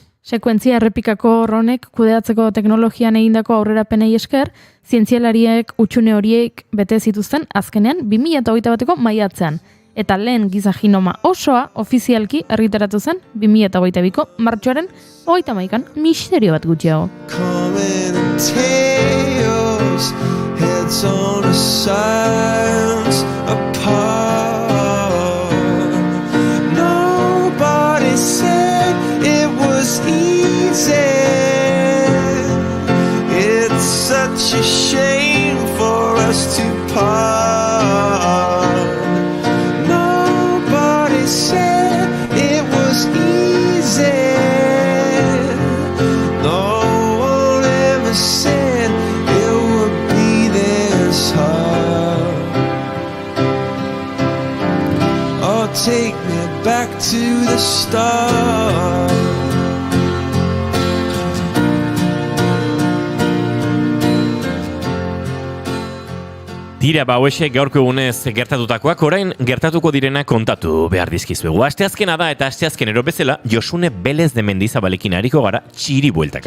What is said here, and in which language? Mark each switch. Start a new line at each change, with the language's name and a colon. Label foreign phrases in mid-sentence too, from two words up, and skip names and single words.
Basque: Sekuentzia errepikako honek kudeatzeko teknologian egindako aurrerapenei esker, zientzialariek utxune horiek bete zituzten azkenean 2021ko maiatzean. Eta lehen giza genoma osoa ofizialki argitaratu zen 2022ko martxoaren 31an, misterio bat gutxiago.
English: words on a science apart. Nobody said it was easy. It's such a shame for us to part. Nobody said it was easy. No one ever said it would be this hard. Oh, take me back to the start.
Basque: Tira, hauexek gaurko egunez gertatutakoak, orain gertatuko direna kontatu behar dizkizuegu. Asteazkena da eta asteazkenero bezala Josune Belez de Mendizabalekin ariko gara txiri bueltaka.